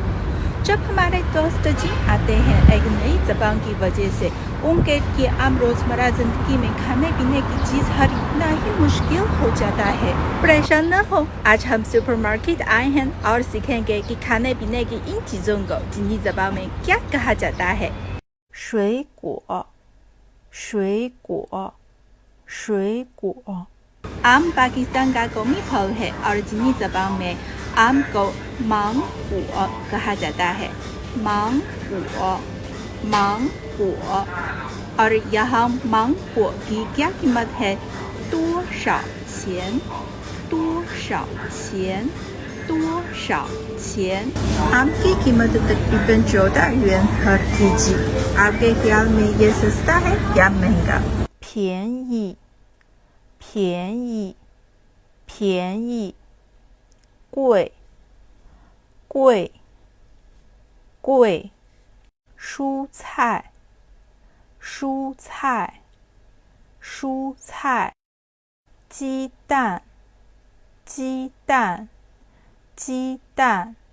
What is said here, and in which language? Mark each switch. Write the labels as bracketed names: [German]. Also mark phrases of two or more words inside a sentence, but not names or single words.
[Urdu] جب ہمارے دوست جی آتے ہیں ایک نئی زبان کی وجہ سے ان کے کہ عام روزمرہ زندگی میں کھانے پینے کی چیز خریدنا ہی مشکل ہو جاتا ہے. پریشان نہ ہو، آج ہم سپرمارکیٹ آئے ہیں اور سیکھیں گے کہ کھانے پینے کی ان چیزوں کو چینی زبان میں کیا کہا جاتا ہے. [Chinese] 水果，水果，水果。 [Urdu] آم پاکستان کا قومی پھل ہے اور چینی زبان میں آم کو मांगो کہا جاتا ہے. [Chinese] 芒果，芒果. [Urdu] اور یہاں मांगो کی کیا قیمت ہے? [Chinese] 多少钱？多少钱？多少钱？ [Urdu] آم کی قیمت تقریباً 14 یوآن ہر केजी। آپ کے خیال میں یہ سستا ہے یا مہنگا? [Chinese] 便宜，便宜，便宜，贵，贵，贵，蔬菜，蔬菜，蔬菜，鸡蛋，鸡蛋，鸡蛋，